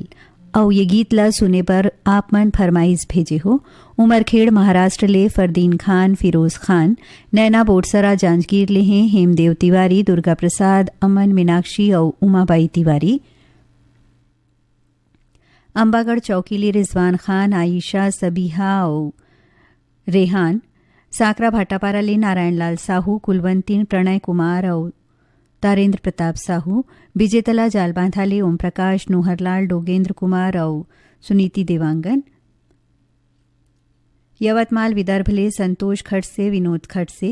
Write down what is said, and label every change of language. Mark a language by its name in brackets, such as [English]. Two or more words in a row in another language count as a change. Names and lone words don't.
[Chhattisgarhi] और ये गीतला सुने पर आप मन फरमाइश भेजे हो उमरखेड़ महाराष्ट्र ले फरदीन खान, फिरोज खान, नैना बोटसरा जांजगीर ले हैं हेमदेव तिवारी, दुर्गा प्रसाद, अमन, मीनाक्षी और उमाबाई तिवारी। अंबागढ़ चौकी ले रिजवान खान, आयशा, सबीहा और रेहान। साकरा भाटापारा ले नारायण लाल साहू, कुलवंती, प्रणय कुमार और तारेंद्र प्रताप साहू। विजेतला जालबांधा ले ओम प्रकाश, नोहरलाल, डोगेंद्र कुमार और सुनीति देवांगन। यवतमाल विदर्भ ले संतोष खट से, विनोद खट से।